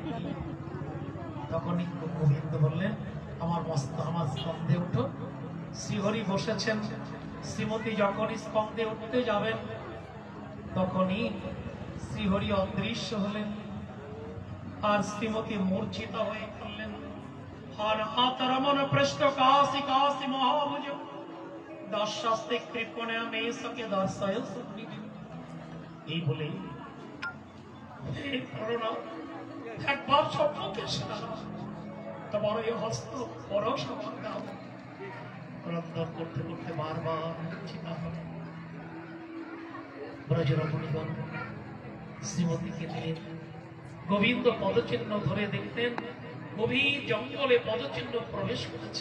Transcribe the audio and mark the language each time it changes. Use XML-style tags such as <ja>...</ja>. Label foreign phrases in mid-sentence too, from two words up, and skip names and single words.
<bn>তখনই গোবিন্দ বললেন আমার স্কন্ধে উঠো। শ্রীহরি বসেছেন, শ্রীমতী যখনই স্কন্ধে উঠতে যাবেন তখনই শ্রীহরি অদৃশ্য হলেন, আর শ্রীমতী মূর্ছিতা হয়ে পড়লেন।</bn> <sa>अनाथरमन पृष्ठ काशी काशी महाभुज दशास्ते कृपणे मे सके दर्शय सुग्रीव।</sa> <bn>এই বলে এই করোনা একবার সম্মুখে তোমার এই হস্ত পরশ আমার নাম রন্ধন করতে করতে বারবার চিন্তা হবে। ব্রজরমণীগণ শ্রীমতীকে নিয়ে গোবিন্দ পদচিহ্ন ধরে দেখতেন গভীর জঙ্গলে পদচিহ্ন প্রবেশ করেছে।</bn>